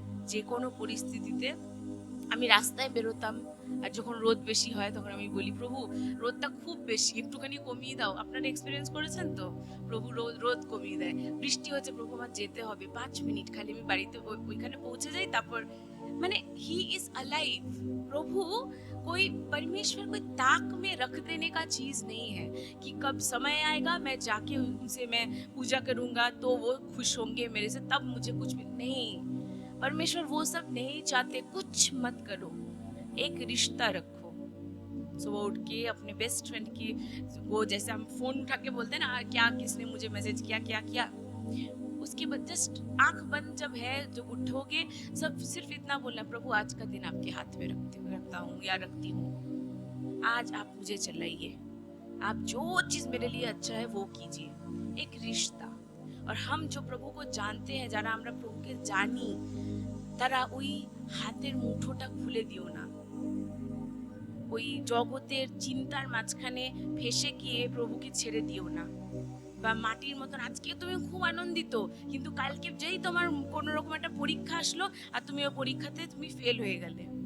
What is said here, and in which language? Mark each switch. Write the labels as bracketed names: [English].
[Bangla] যে কোনো পরিস্থিতিতে আমি রাস্তায় বেরোতাম, আর যখন রোদ বেশি হয় তখন আমি বলি, প্রভু রোদটা খুব বেশি, একটুখানি কমিয়ে দাও। আপনারা এক্সপিরিয়েন্স করেছেন তো, প্রভু রোদ কমিয়ে দেয়। বৃষ্টি হচ্ছে, প্রভু আমার যেতে হবে, 5 মিনিট খালি আমি বাড়িতে ওইখানে পৌঁছে যাই, তারপর মানে [English] He is alive. [Hindi] प्रभु कोई परमेश्वर कोई ताक में रख देने का चीज नहीं है कि कब समय आएगा मैं जाके उनसे मैं पूजा करूंगा तो वो खुश होंगे मेरे से, तब मुझे कुछ भी नहीं। परमेश्वर वो सब नहीं चाहते। कुछ मत करो, एक रिश्ता रखो। सुबह उठ के अपने बेस्ट फ्रेंड की, वो जैसे हम फोन उठा के बोलते हैं ना, क्या किसने मुझे मैसेज किया, क्या किया, उसके बाद जस्ट आंख बंद जब है, जब उठोगे सब सिर्फ इतना बोलना, प्रभु आज का दिन आपके हाथ में रखता हूँ या रखती हूँ, आज आप मुझे चलाइए, आप जो चीज मेरे लिए अच्छा है वो कीजिए। एक रिश्ता। और हम जो प्रभु को जानते हैं, [Bangla] যারা আমরা প্রভুকে জানি, তারা ওই হাতের মুঠোটা খুলে দিও না। ওই জগতের চিন্তার মাঝখানে ফেসে গিয়ে প্রভুকে ছেড়ে দিও না। বা মাটির মতন আজকে তুমি খুব আনন্দিত, কিন্তু কালকে যেই তোমার কোনো রকম একটা পরীক্ষা আসলো আর তুমি ওই পরীক্ষাতে তুমি ফেল হয়ে গেলে,